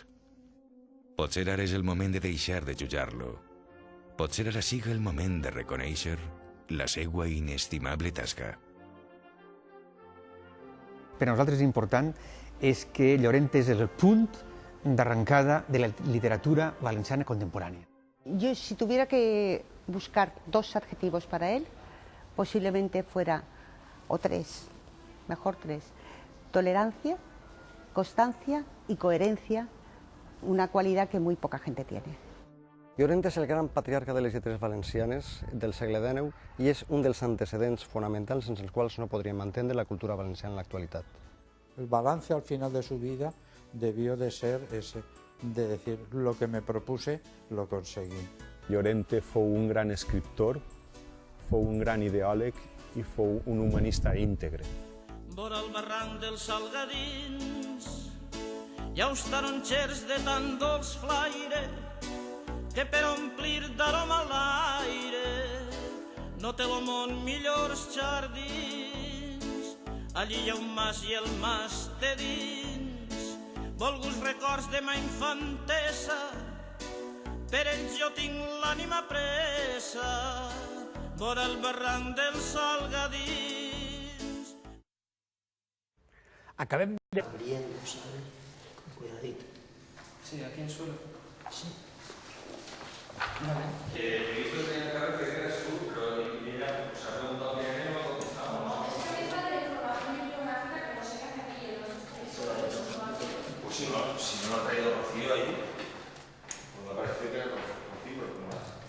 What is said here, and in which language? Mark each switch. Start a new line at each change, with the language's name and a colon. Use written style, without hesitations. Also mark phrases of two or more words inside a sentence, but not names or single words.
Catalan: Potser ara és el moment de deixar de jutjar-lo. Potser ara siga el moment de reconèixer la seva inestimable tasca. Per a nosaltres important és que Llorente és el punt d'arrancada de la literatura valenciana contemporània.
Spanish: Yo, si tuviera que buscar 2 adjetivos para él, posiblemente fuera, o 3, mejor 3, tolerancia, constancia y coherencia, una cualidad que muy poca gente tiene.
Catalan: Llorente és el gran patriarca de les lletres valencianes del segle XIX i és un dels antecedents fonamentals sense els quals no podríem entendre la cultura valenciana en l'actualitat.
Spanish: El balance al final de su vida debió de ser ese, de decir lo que me propuse lo conseguí.
Catalan: Llorente fou un gran escriptor, fou un gran ideòleg i fou un humanista íntegre. Vora el barranc dels Salgadins hi ha uns taronxers de tan dolç flaire que per omplir d'aroma l'aire no té el món millors jardins. Allí hi ha un mas i el mas té dins volguts records de ma infantesa, per ells jo tinc l'ànima presa vora el barranc dels Salgadins. Acabem de...
Spanish: Abriendo, ¿sabes? Con cuidadito. Sí, aquí en suelo. Sí. Vale. He visto que en el carro que eras tú, pero ella se ha preguntado quién era y no ha contestado. Pues si no lo ha traído Rocío ahí, pues me parece que era Rocío, pero no más.